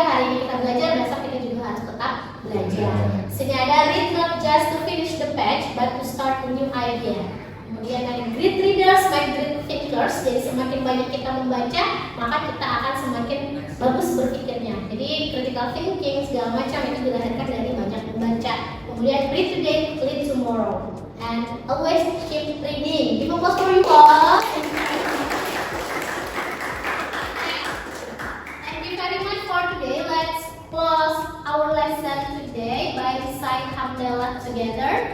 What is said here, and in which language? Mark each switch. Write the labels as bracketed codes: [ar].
[id] Hari ini kita belajar, besok kita juga harus tetap belajar. Sini ada [en] read not just to finish the page, but to start a new idea. [id] Kemudian ada [en] great readers make great thinkers. [id] Jadi semakin banyak kita membaca, maka kita akan semakin bagus berpikirnya. Jadi critical thinking segala macam itu dilahirkan dari banyak membaca. Kemudian [en] read today, lead tomorrow, and always keep reading. Give a applause for you all. Very much for today. Let's close our lesson today by reciting Hamdalah together.